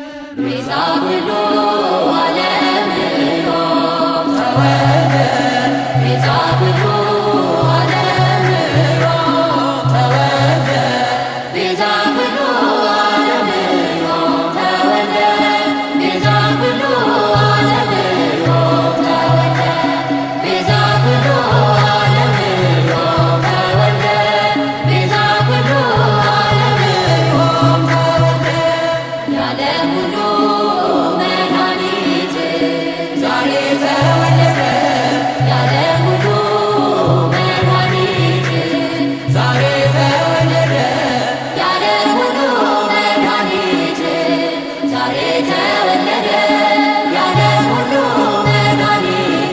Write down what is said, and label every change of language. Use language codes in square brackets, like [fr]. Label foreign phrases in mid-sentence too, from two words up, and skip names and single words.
[gez] ቤዛ ኩሉ ዓለም ተወልደ ቤዛ ኩሉ ዓለም ተወልደ ቤዛ ኩሉ ዓለም ተወልደ ቤዛ ኩሉ ዓለም ተወልደ ቤዛ ኩሉ ዓለም ተወልደ ቤዛ ኩሉ ዓለም ተወልደ [am] የዓለም ሁሉ መድኃኒት ዛሬ ተወለደ የዓለም ሁሉ መድኃኒት ዛሬ ተወለደ የዓለም ሁሉ መድኃኒት ዛሬ ተወለደ የዓለም ሁሉ መድኃኒት